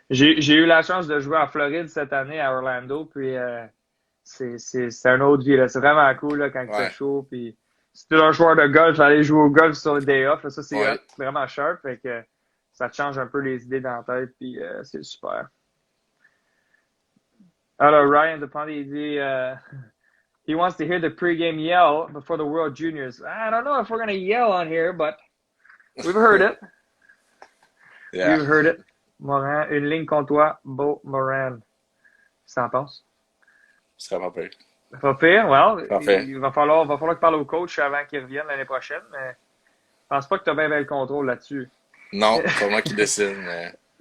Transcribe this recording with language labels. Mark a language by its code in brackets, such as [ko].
[fr] J'ai eu la chance de jouer en Floride cette année à Orlando, puis c'est un autre vie, là. C'est vraiment cool, là, quand il fait ouais, chaud, puis si tu es un joueur de golf, aller jouer au golf sur le day off, là, ça, c'est hot. ouais. C'est vraiment sharp, fait que ça te change un peu les idées dans la tête, puis c'est super. Alors, Ryan de il dit, [en] he wants to hear the pregame yell before the World Juniors. I don't know if we're going to yell on here, but we've heard it. Yeah, We've heard it. [fr] Morin, une ligne contre toi, Beau Morin. Ça en pense? ce serait pas pire. Pas pire, well, Parfait. il va falloir que parle au coach avant qu'il revienne l'année prochaine, mais je pense pas que tu as bien le contrôle là-dessus. Non, c'est pas moi qui décide, mais